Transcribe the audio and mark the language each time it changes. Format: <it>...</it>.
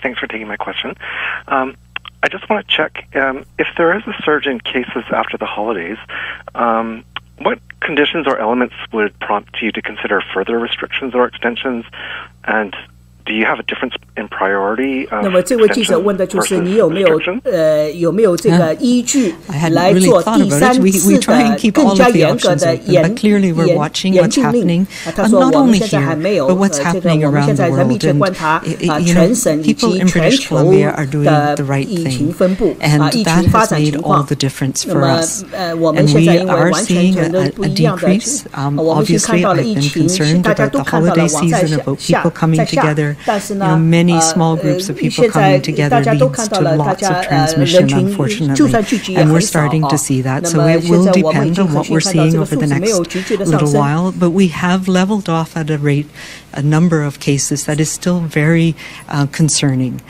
<en>Thanks for taking my question. I just want to check if there is a surge in cases after the holidays, what conditions or elements would prompt you to consider further restrictions or extensions? And do you have a difference in priority?</en> <zh>那么这位记者问的就是你有没有这个依据来做第三次的更加严格的严禁令？他说我们现在还没有这个，我们现在在密切观察全省以及全球的疫情分布疫情发展情况。那么我们现在因为完全都不一样的，我们是看到了疫情，大家都看到了往在下。</zh> <en>many small groups of people coming together leads to lots of transmission, unfortunately. And we're starting to see that. So it will depend on what we're seeing over the next little while. But we have leveled off at a number of cases that is still very concerning.</en>